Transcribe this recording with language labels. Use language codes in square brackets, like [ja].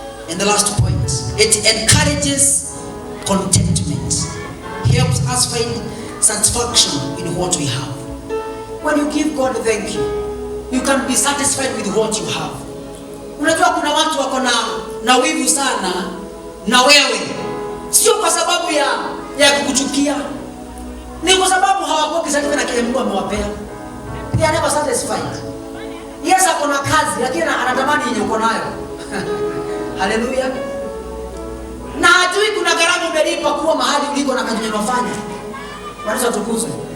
[en] And the last point, it encourages contentment. Helps us find satisfaction in what we have. When you give God thank you, you can be satisfied with what you have. [sw] Unajua kuna watu wako na wivu sana na wewe. Sio kwa sababu ya kukuchukia. Ni kwa sababu hawakuwa satisfied na kile Mungu amewapea. [en] They are never satisfied. [sw] Yes, ako na kazi lakini anatamani yenye uko nayo. Hallelujah. Na hajui kuna gharama umelipa kuwa mahali uliko na kazi unayofanya. Bwana tukuzwe.